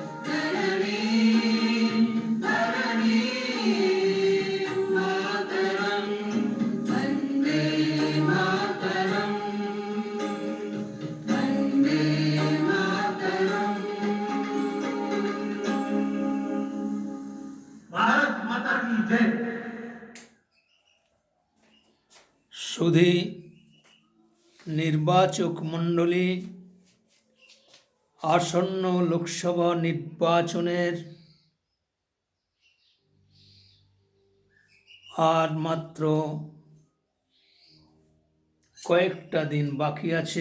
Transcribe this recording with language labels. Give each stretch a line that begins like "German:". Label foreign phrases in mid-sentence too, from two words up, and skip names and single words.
Sanskrit: धरणीं मातरं वन्दे मातरम् वन्दे मातरम्
Hindi: भारत माता की जय।
Bangla: সুধী নির্বাচক মণ্ডলী, আসন্ন লোকসভা নির্বাচনের আর মাত্র কয়েকটা দিন বাকি আছে।